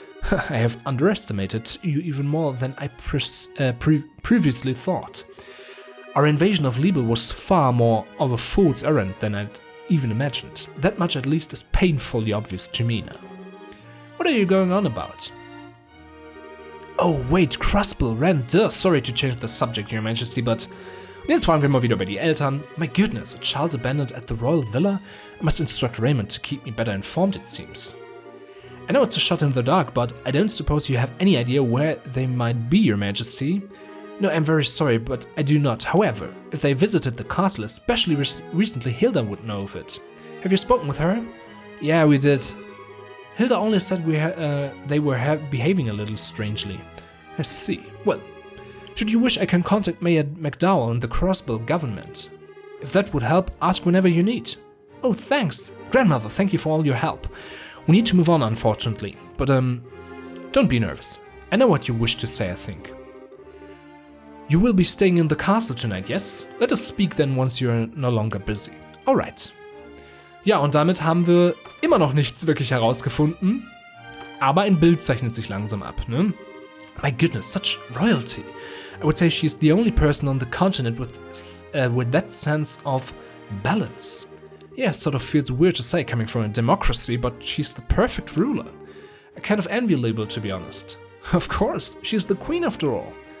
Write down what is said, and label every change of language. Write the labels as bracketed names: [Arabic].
[English] I have underestimated you even more than I previously thought. Our invasion of Liebe was far more of a fool's errand than I'd even imagined. That much at least is painfully obvious to me now. What are you going on about? Oh wait, Crossbill, Ren, sorry to change the subject, Your Majesty, but [German] jetzt fragen wir mal wieder über die Eltern. [English] My goodness, a child abandoned at the royal villa? I must instruct Raymond to keep me better informed, it seems. I know it's a shot in the dark, but I don't suppose you have any idea where they might be, Your Majesty. No, I'm very sorry, but I do not. However, if they visited the castle, especially recently, Hilda would know of it. Have you spoken with her? Yeah, we did. Hilda only said they were behaving a little strangely. I see. Well, should you wish, I can contact Mayor McDowell and the Crossbill government. If that would help, ask whenever you need. Oh, thanks. Grandmother, thank you for all your help. We need to move on, unfortunately. But, don't be nervous. I know what you wish to say, I think. You will be staying in the castle tonight, yes? Let us speak then once you're no longer busy. Alright. [German] Ja, und damit haben wir immer noch nichts wirklich herausgefunden. Aber ein Bild zeichnet sich langsam ab, ne? [English] My goodness, such royalty. I would say she's the only person on the continent with that sense of balance. Yeah, sort of feels weird to say coming from a democracy, but she's the perfect ruler. I kind of envy Liebe, to be honest. Of course, she's the queen after all.